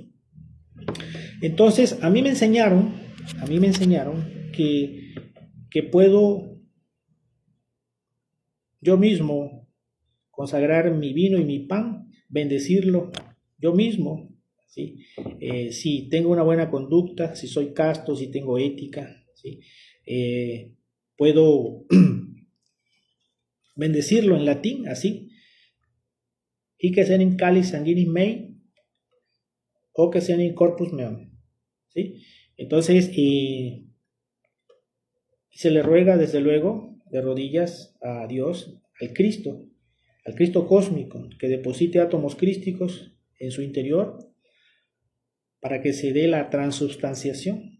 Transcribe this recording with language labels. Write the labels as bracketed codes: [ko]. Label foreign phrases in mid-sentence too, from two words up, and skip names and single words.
[es] Entonces, a mí me enseñaron que puedo yo mismo consagrar mi vino y mi pan, bendecirlo yo mismo, ¿sí? Si tengo una buena conducta, si soy casto, si tengo ética, ¿sí? Puedo bendecirlo en latín, así. [la] Hic esenim calis sanguinis mei, hoc esenim corpus meum, [es] ¿sí? Entonces, se le ruega desde luego de rodillas a Dios, al Cristo cósmico, que deposite átomos crísticos en su interior para que se dé la transubstanciación.